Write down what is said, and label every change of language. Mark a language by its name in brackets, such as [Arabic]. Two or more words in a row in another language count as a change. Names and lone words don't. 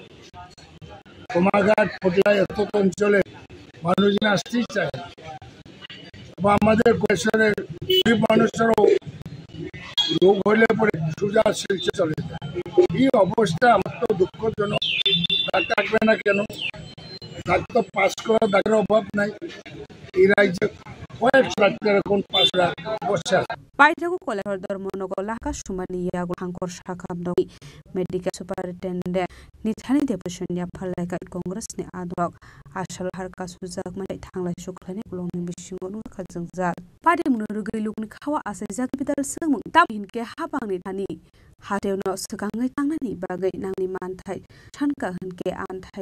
[Bangla] কোমাঘাট ফটলা এত অঞ্চলে মানুষ আসতেই চায় না, বা আমাদের কৈশোরের গরিব মানুষেরও রোগ হলে পরে সোজা শিলচর চলে যায়। এই অবস্থা আমার তো দুঃখজনক। ডাক্তার থাকবে না কেন? ডাক্তার পাস করা ডাক্তারের অভাব নাই এই রাজ্যে, কয়েকশো ডাক্তার এখন পাস করা বসে। [Kok Borok] Paitago kolektor dormonogo laka sumania go hangkor sakamno [English] medical superintendent [Kok Borok] nithani deputation phalai ka congress ni adok asal harka sujak mai thanglai suklani longni bisingo nu khajangja party munurugei lukni khawa asajak bidal sengmung tabin ke habangni thani hateuno sukangai tangnani bagai nangni manthai thanka hanke anthai